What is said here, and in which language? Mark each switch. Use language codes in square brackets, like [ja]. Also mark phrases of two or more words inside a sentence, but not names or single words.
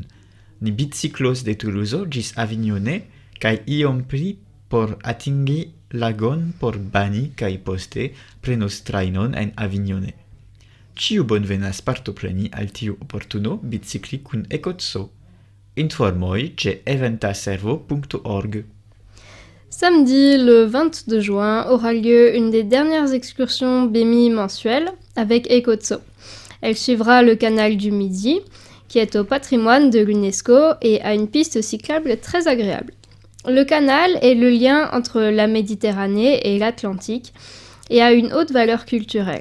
[eo] Ni biciklos de Toulouse ĝis Avignone kaj iom pli por atingi lagon por bani kaj poste prenos trajnon en Avignone. Ĉiu bonvenas partopreni al tiu oportuno bicikli kun Ekotso. Informoj ĉe eventaservo.org. [fr] Samedi, le 22 juin, aura lieu une des dernières excursions BEMI mensuelles avec Ekotso. Elle suivra le canal du Midi, qui est au patrimoine de l'UNESCO et a une piste cyclable très agréable. Le canal est le lien entre la Méditerranée et l'Atlantique et a une haute valeur culturelle.